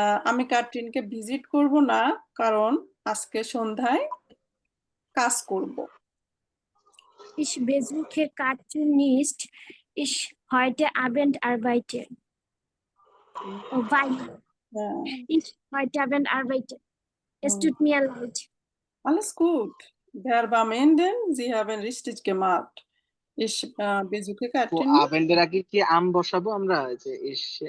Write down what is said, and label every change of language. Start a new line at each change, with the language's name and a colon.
Bangla: আমি কার্টিনকে ভিজিট করব না কারণ আজকে সন্ধ্যায় কাজ করব।
German: Ich besuche Katrin nicht. Ich heute Abend arbeite. Oh, weil
Bangla: হ্যাঁ,
German: ich heute Abend arbeite. Es হুম, tut mir leid. alles gut. Verb am Ende, Sie haben richtig gemacht. Ich besuche
Bangla: তো
German: Katrin.
Bangla: আবেন্ডের আগে কি আম বসাবো আমরা, যে ich